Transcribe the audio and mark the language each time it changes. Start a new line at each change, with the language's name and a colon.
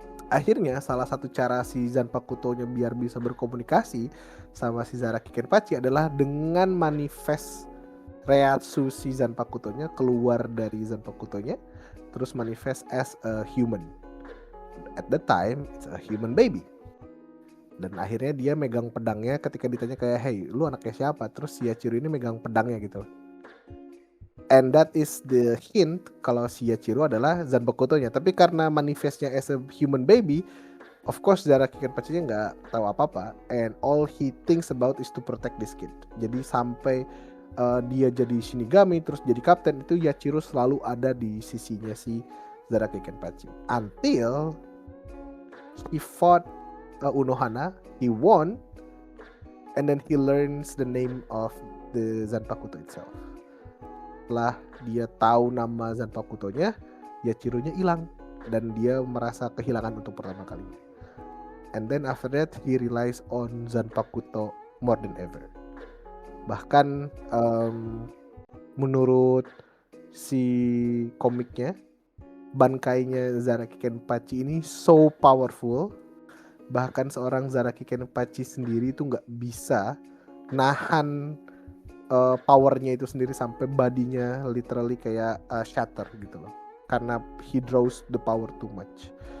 Indonesian: Akhirnya salah satu cara si Zanpakuto-nya biar bisa berkomunikasi sama si Zaraki Kenpachi adalah dengan manifest reatsu si Zanpakuto-nya keluar dari Zanpakuto-nya, terus
English: manifest as a human. At the time it's a human baby.
Indonesian: Dan akhirnya dia megang pedangnya ketika ditanya kayak, hey lu anaknya siapa? Terus si Yachiru ini megang pedangnya gitu.
English: And that is the hint
Indonesian: kalau si Yachiru adalah Zanpakuto-nya. Tapi karena manifestnya
English: as a human baby,
Indonesian: of course Zaraki Kenpachi-nya nggak tahu apa-apa.
English: And all he thinks about is to protect this kid.
Indonesian: Jadi sampai dia jadi Shinigami terus jadi kapten, itu Yachiru selalu ada di sisinya si Zaraki Kenpachi.
English: Until he fought Unohana, he won, and then he learns the name of the Zanpakuto itself.
Indonesian: Setelah dia tahu nama Zanpakuto-nya, Yachiru-nya hilang dan dia merasa kehilangan untuk pertama kalinya.
English: And then after that he relies on Zanpakuto more than ever.
Indonesian: Bahkan menurut si komiknya, bankainya Zaraki Kenpachi ini
English: so powerful,
Indonesian: bahkan seorang Zaraki Kenpachi sendiri itu nggak bisa nahan powernya itu sendiri sampai badinya literally kayak shatter gitu loh, karena
English: he draws the power too much.